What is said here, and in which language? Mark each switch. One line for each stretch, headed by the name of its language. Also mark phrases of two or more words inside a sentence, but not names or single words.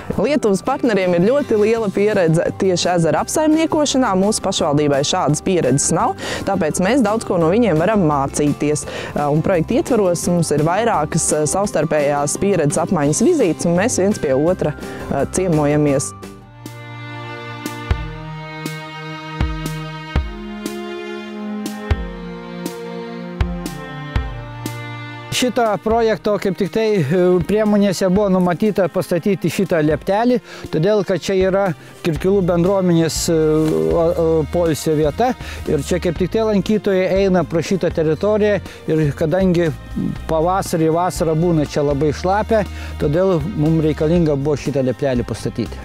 Latvian: Lietuvas partneriem ir ļoti liela pieredze tieši ezera apsaimniekošanā. Mūsu pašvaldībai šādas pieredzes nav, tāpēc mēs daudz ko no viņiem varam mācīties. Un projekta ietvaros mums ir vairākas savstarpējās pieredzes apmaiņas vizītes, un mēs viens pie otra ciemojamies.
Lithuanian: Šito projekto kaip tik tai priemonėse buvo numatyta pastatyti šitą lieptelį, todėl kad čia yra Kirkilų bendruomenės poilsio vieta ir čia kaip tik tai lankytojai eina pro šitą teritoriją ir kadangi pavasarį vasarą būna čia labai šlapia, todėl mums reikalinga buvo šitą lieptelį pastatyti.